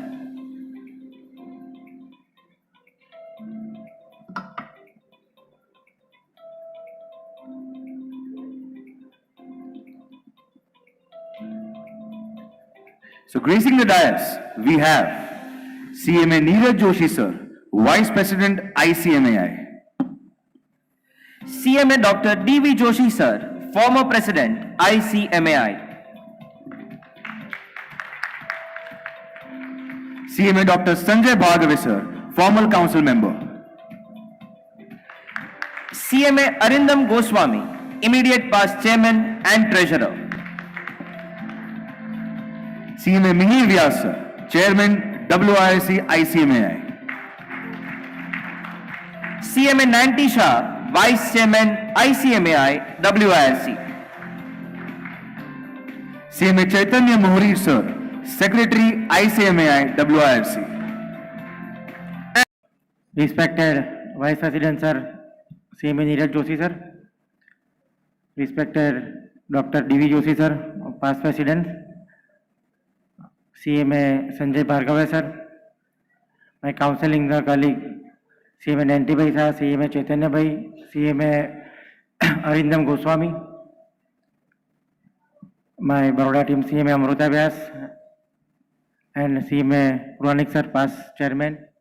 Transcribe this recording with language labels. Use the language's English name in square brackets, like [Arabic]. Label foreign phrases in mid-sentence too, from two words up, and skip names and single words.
[English] So gracing the dais, we have CMA Neeraj Joshi sir, Vice President ICMAI. CMA Dr. D.V. Joshi sir, former President ICMAI. CMA Dr. Sanjay Bhagave sir, former council member. CMA Arindam Goswami, immediate past chairman and treasurer. CMA Mihir Vyas sir, chairman WIRC ICMAI. CMA Nanti Shah, Vice Chairman ICMAI WIRC. CMA Chaitanya Mohri sir, Secretary ICMAI WIRC. Respected Vice President sir, CMA Neeraj Joshi sir, respected Dr. D.V. Joshi sir, past President, CMA Sanjay Bhargave sir, my counseling colleague, CMA Nanti Bhai sir, CMA Chaitanya Bhai, CMA Arindam Goswami, my Baroda team, CMA Amruta Vyas, and CMA Puranik sir, past chairman.